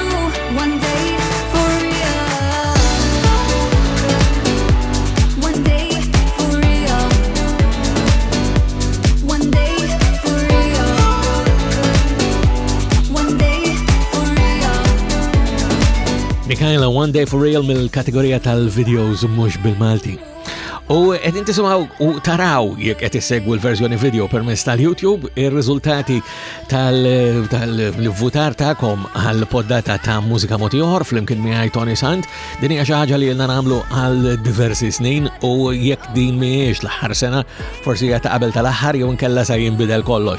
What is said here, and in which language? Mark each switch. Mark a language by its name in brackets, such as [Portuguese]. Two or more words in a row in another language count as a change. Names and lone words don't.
[English] One day for real, one day for real, one day for real, one day for real. [Maltese] Mikaela, One Day For Real mill-kategorija tal-videos mux bil-Malti. U qed tisimaw u taraw jekk qed issegwu l-verżjoni video permezz tal-YouTube ir-riżultati tal-votar tagħkom għall-poddata ta' Mużika Mod Ieħor flimkien miegħi Toni Sant. Din hija xi ħaġa li lna nagħmlu għal diversi snin u jekk din mhijiex l-aħħar sena forsi hija ta' qabel tal-aħħar jew inkella se jinbidel kollox.